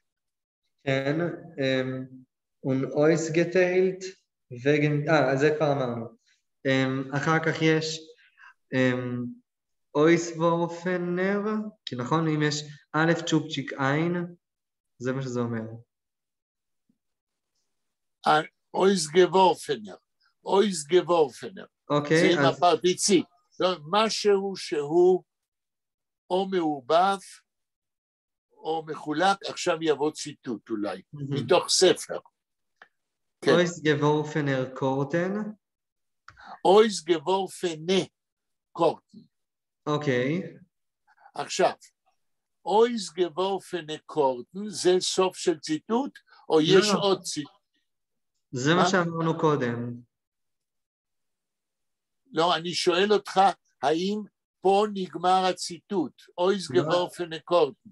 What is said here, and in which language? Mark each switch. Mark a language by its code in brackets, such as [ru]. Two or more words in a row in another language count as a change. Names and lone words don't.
[he] כן, [yi] אויס גטיילט, [he] זה כבר אמרנו. אחר כך יש [yi] אויס וורפנר, [he] כי נכון, אם יש א' צ'ופצ'יק עין, זה מה שזה אומר. [yi] אויס גוורפנר, אויס גוורפנר. [he] אוקיי, זה עם הפרטיציפ. משהו שהוא או מעורבב, או מחולק, עכשיו יבוא ציטוט אולי, מתוך ספר. [yi] אויס גוורפנר קורטן. אויס גוורפנה קורטן. [he] אוקיי. עכשיו, [yi] אויס גוורפנה קורטן, [he] זה סוף של ציטוט, או יש עוד ציטוט? זה מה שאמרנו קודם. לא, אני שואל אותך, האם פה נגמר הציטוט, [yi] אויס גוורפנה קורטן?